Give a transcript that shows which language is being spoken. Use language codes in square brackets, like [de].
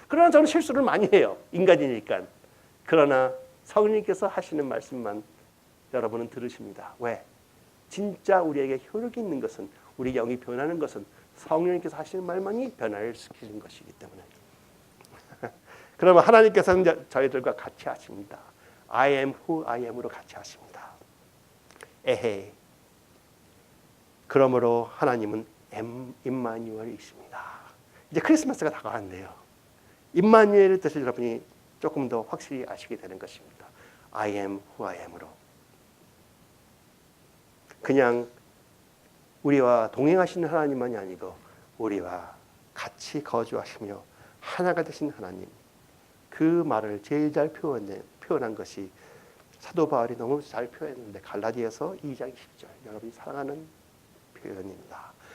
[ko] 그러나 저는 실수를 많이 해요. 인간이니까. 그러나 성령님께서 하시는 말씀만 여러분은 들으십니다. 왜? 진짜 우리에게 효력이 있는 것은, 우리 영이 변하는 것은 성령님께서 하시는 말만이 변화를 시키는 것이기 때문에. 그러면 하나님께서는 저희들과 같이 하십니다. [en] I am who I am으로 [ko] 같이 하십니다. 에헤이. 그러므로 하나님은 임마누엘이십니다. 이제 크리스마스가 다가왔네요. 임마누엘의 뜻을 여러분이 조금 더 확실히 아시게 되는 것입니다. [en] I am who I am [ko] 으로. 그냥 우리와 동행하시는 하나님만이 아니고 우리와 같이 거주하시며 하나가 되신 하나님, 그 말을 제일 잘 표현한 것이 사도 바울이 너무 잘 표현했는데 갈라디아서 2장 10절, 여러분이 사랑하는 표현입니다.